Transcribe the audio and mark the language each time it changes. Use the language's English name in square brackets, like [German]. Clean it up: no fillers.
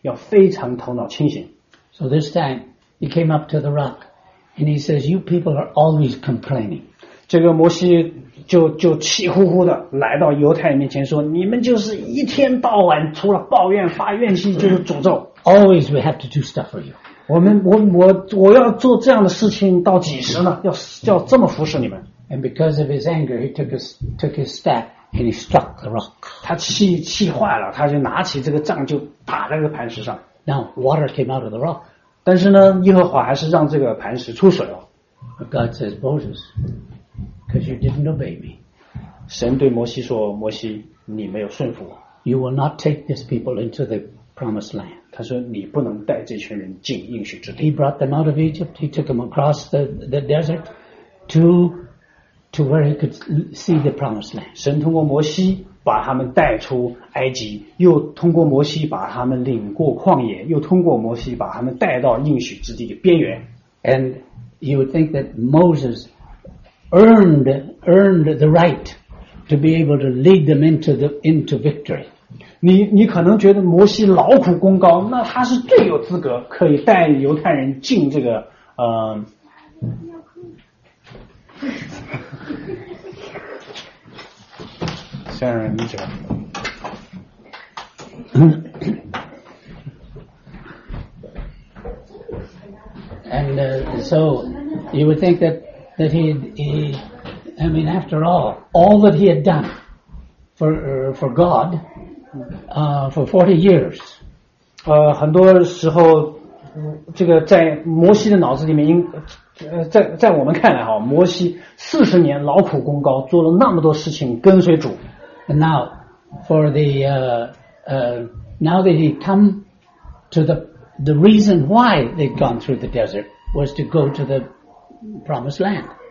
[Chinese] 每一个在教会做侍奉的，不管是属灵的长者，还是前辈，还是教会的执掌，都一样要做一件事情，就是要始终保持对神的顺服，要非常头脑清醒。 [English] So this time, he came up to the rock, and he says, you people are always complaining. [Chinese] 这个摩西就气呼呼的来到犹太人面前说，你们就是一天到晚除了抱怨发怨气就是诅咒。 [English] Always we have to do stuff for you. [Chinese] 我要做这样的事情到几时呢？要这么服侍你们。 [English] And because of his anger, he took his staff, and he struck the rock. [Chinese] 他气坏了，他就拿起这个杖就打在这磐石上。 [English] Now water came out of the rock. [Chinese] 但是呢，耶和华还是让这个磐石出水了。 [English] God says, Moses, because you didn't obey me. [Chinese] 神对摩西说，摩西，你没有顺服我。 [English] You will not take this people into the promised land. [Chinese] 他说，你不能带这群人进应许之地。 [English] He brought them out of Egypt. He took them across the desert to where he could see the promised land. [Chinese] 神通过摩西把他们带出埃及，又通过摩西把他们领过旷野，又通过摩西把他们带到应许之地的边缘。 [English] And you would think that Moses earned the right to be able to lead them into victory. [Chinese] 你可能觉得摩西劳苦功高，那他是最有资格可以带犹太人进这个三人一脚。 [English] And so you would think that he, I mean, after all that he had done for God, for 40 years, [Chinese] 很多时候，这个在摩西的脑子里面，在我们看来哈，摩西四十年劳苦功高，做了那么多事情跟随主。 [English] And now, for the now that he come to the reason why they'd gone through the desert was to go to the promised land.